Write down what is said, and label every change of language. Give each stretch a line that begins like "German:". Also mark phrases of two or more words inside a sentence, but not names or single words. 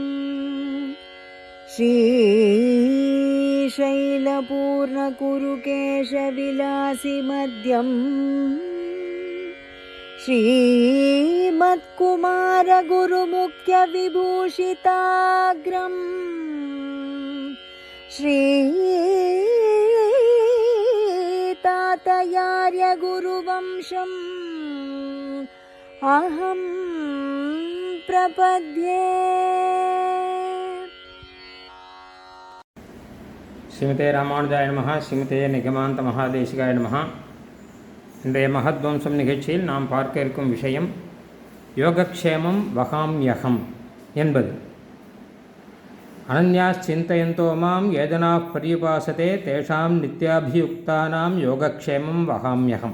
Sanskrit: श्रीशैलपूर्णकुरुकेशविलासिमध्यम् श्रीमत्कुमारगुरुमुख्यविभूषिताग्रम् श्रीतातयार्यगुरुवंशम् अहं प्रपद्ये. श्रीमते रामानुजाय नमः. श्रीमते निगमान्त महादेशिकाय नमः.
Tamil: இன்றைய மகத்வம்சம் நிகழ்ச்சியில் நாம் பார்க்க இருக்கும் விஷயம்
Sanskrit: योगक्षेमं वहाम्यहम्
Tamil: என்பது.
Sanskrit: अनन्याश् चिन्तयन्तो मां एतना पर्युपासते तेषां नित्याभियुक्तानां योगक्षेमं वहाम्यहम्.